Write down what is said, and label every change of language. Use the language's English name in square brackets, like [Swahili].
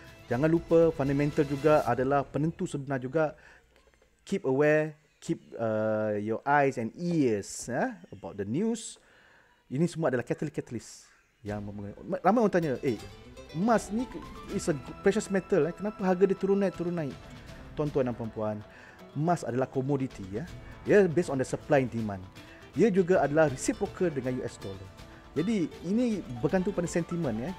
[Malay] Jangan lupa fundamental juga adalah penentu sebenar juga. [English] Keep aware, keep your eyes and ears about the news. [Malay] Ini semua adalah catalyst yang ramai orang tanya, emas ni [English] is a precious metal, [Malay] kenapa harga dia turun naik? Tuan-tuan dan puan-puan, emas adalah komoditi, dia [English] based on the supply and demand. [Malay] Ia juga adalah reciprocal dengan US dollar. Jadi ini bergantung pada sentimen.